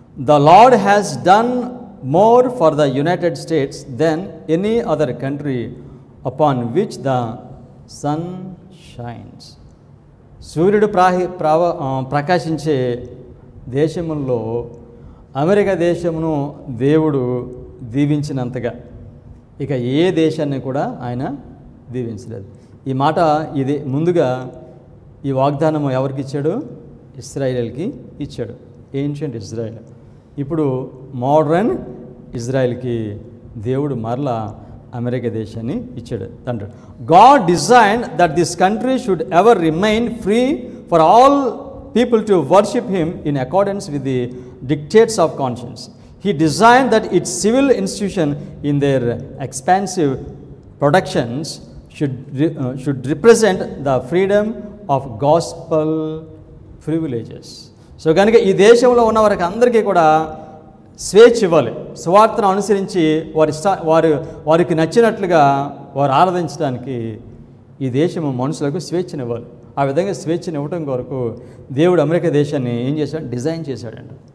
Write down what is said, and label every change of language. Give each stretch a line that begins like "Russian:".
English: The Lord has done more for the United States than any other country upon which the sun shines.
Telugu: సూర్యుడు ప్రకాశించే దేశముల్లో America దేశమును దేవుడు దీవించినంతగా ఇక ఏ దేశాన్ని కూడా ఆయన దీవించలేదు. ఈ మాట ఇది ముందుగా ఈ వాగ్దానము ఎవరికి ఇచ్చాడు? ఇశ్రాయేల్కి ఇచ్చాడు, ఏన్షియంట్ ఇజ్రాయెల్. ఇప్పుడు మోడర్న్ ఇజ్రాయెల్కి దేవుడు మరలా అమెరికా దేశాన్ని ఇచ్చాడు తండ్రి.
English: God design that this country should ever remain free for all people to worship him in accordance with the dictates of conscience. He designed that its civil institution in their expansive productions should represent the freedom of gospel privileges.
Telugu: So కనుక ఈ దేశంలో ఉన్న వారికి అందరికీ కూడా స్వేచ్ఛ ఇవ్వాలి. సువార్తను అనుసరించి వారికి నచ్చినట్లుగా వారు ఆరాధించడానికి ఈ దేశము మనుషులకు స్వేచ్ఛనివ్వాలి. ఆ విధంగా స్వేచ్ఛను ఇవ్వటం కొరకు దేవుడు అమెరికా దేశాన్ని ఏం చేశాడు? డిజైన్ చేశాడండి.